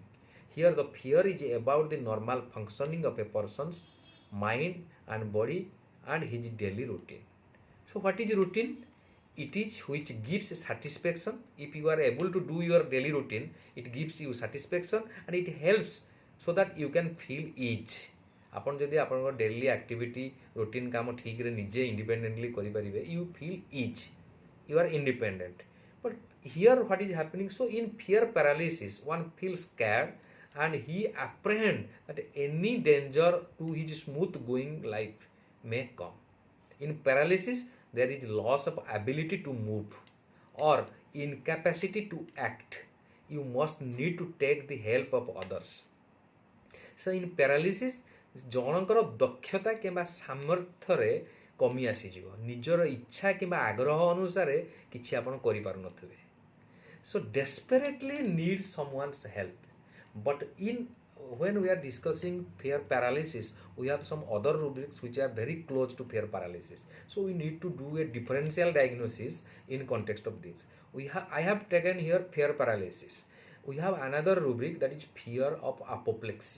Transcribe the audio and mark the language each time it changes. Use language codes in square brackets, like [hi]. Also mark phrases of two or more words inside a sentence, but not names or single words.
[en] Here the fear is about the normal functioning of a person's mind and body and his daily routine. So what is routine? It is which gives satisfaction. If you are able to do your daily routine, it gives you satisfaction and it helps so that you can feel ease. [or] ଆପଣ ଯଦି ଆପଣଙ୍କ [en] daily activity routine [or] କାମ ଠିକ୍ରେ ନିଜେ ଇଣ୍ଡିପେଣ୍ଡେଣ୍ଟଲି କରିପାରିବେ, [en] you feel ease, you are independent. But here what is happening? So in fear paralysis, one feels scared and he apprehend that any danger to his smooth going life may come. In paralysis, there is loss of ability to move or incapacity to act. You must need to take the help of others. So in paralysis, [or] ଜଣଙ୍କର ଦକ୍ଷତା କିମ୍ବା ସାମର୍ଥ୍ୟରେ କମି ଆସିଯିବ, ନିଜର ଇଚ୍ଛା କିମ୍ବା ଆଗ୍ରହ ଅନୁସାରେ କିଛି ଆପଣ କରିପାରୁନଥିବେ. [en] So desperately need someone's help, but in when we are discussing fear paralysis, we have some other rubrics which are very close to fear paralysis. So we need to do a differential diagnosis in context of this. I have taken here fear paralysis. We have another rubric, that is fear of apoplexy.